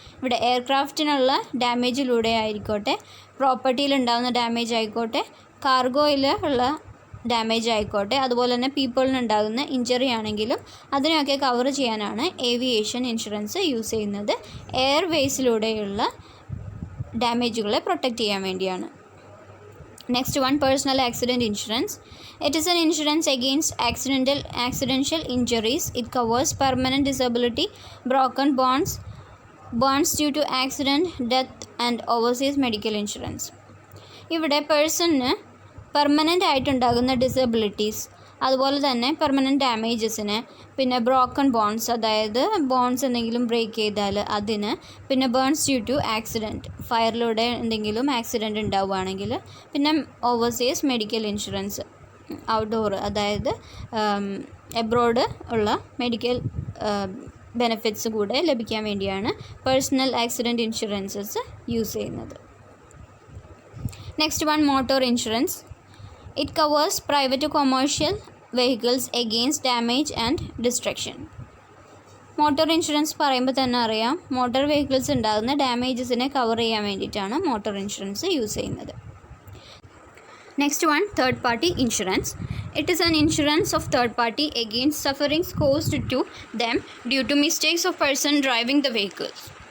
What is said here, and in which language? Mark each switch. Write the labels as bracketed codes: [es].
[ml] ഇവിടെ എയർക്രാഫ്റ്റിനുള്ള ഡാമേജിലൂടെ ആയിക്കോട്ടെ, പ്രോപ്പർട്ടിയിലുണ്ടാകുന്ന ഡാമേജ് ആയിക്കോട്ടെ, കാർഗോയിൽ ഉള്ള ഡാമേജ് ആയിക്കോട്ടെ, അതുപോലെ തന്നെ പീപ്പിളിനുണ്ടാകുന്ന ഇഞ്ചറി ആണെങ്കിലും അതിനെയൊക്കെ കവർ ചെയ്യാനാണ് ഏവിയേഷൻ ഇൻഷുറൻസ് യൂസ് ചെയ്യുന്നത്. എയർവേസിലൂടെയുള്ള ഡാമേജുകളെ പ്രൊട്ടക്റ്റ് ചെയ്യാൻ വേണ്ടിയാണ്. [en] Next one, personal accident insurance. It is an insurance against accidental injuries. It covers permanent disability, broken bones due to accident, death and overseas medical insurance. [ml] ഇവിടെ പേഴ്സണിന് permanent ആയിട്ടുണ്ടാകുന്ന disabilities, അതുപോലെ തന്നെ permanent ഡാമേജസിന്, പിന്നെ broken bones, അതായത് bones എന്തെങ്കിലും break ചെയ്താൽ അതിന്, പിന്നെ [en] burns due to accident, [ml] ഫയറിലൂടെ എന്തെങ്കിലും ആക്സിഡൻറ്റ് ഉണ്ടാവുകയാണെങ്കിൽ, പിന്നെ ഓവർസീസ് മെഡിക്കൽ ഇൻഷുറൻസ്, ഔട്ട്ഡോർ അതായത് എബ്രോഡ് ഉള്ള മെഡിക്കൽ ബെനിഫിറ്റ്സ് കൂടെ ലഭിക്കാൻ വേണ്ടിയാണ് പേഴ്സണൽ ആക്സിഡൻറ്റ് ഇൻഷുറൻസസ് യൂസ് ചെയ്യുന്നത്. [en] Next one, motor insurance. It covers private to commercial vehicles against damage and destruction. [ml] Motor insurance പറയുമ്പോൾ തന്നെ അറിയാം, മോട്ടോർ വെഹിക്കിൾസ് ഉണ്ടാകുന്ന ഡാമേജസിനെ കവർ ചെയ്യാൻ വേണ്ടിയിട്ടാണ് മോട്ടോർ ഇൻഷുറൻസ് യൂസ് ചെയ്യുന്നത്. [en] Next one, third party insurance. It is an insurance of third party against sufferings caused to them due to mistakes of person driving the vehicles.